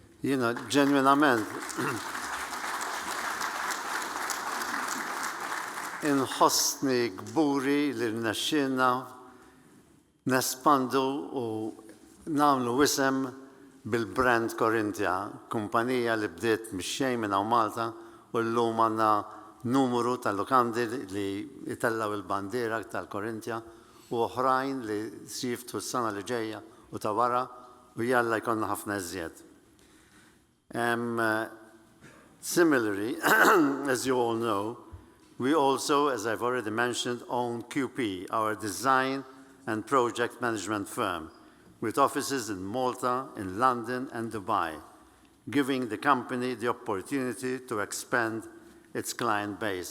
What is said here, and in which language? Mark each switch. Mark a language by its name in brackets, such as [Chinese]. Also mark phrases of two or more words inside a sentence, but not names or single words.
[Maltese] ġenwinament, inħossni gburi li rnexxinna nespandu u nagħmlu wisem bil-brand Corinthia, kumpanija li bdiet mix-xejn minn hawn Malta u llum għandna numru tal-lukandi li jitellaw il-bandiera tal-Corinthia u oħrajn li siftu s-sena li ġejja u ta' wara u jalla jkollna ħafna iżjed. [English] Similarly, as you all know, we also, as I've already mentioned, own QP, our design and project management firm, with offices in Malta, in London, and Dubai, giving the company the opportunity to expand its client base.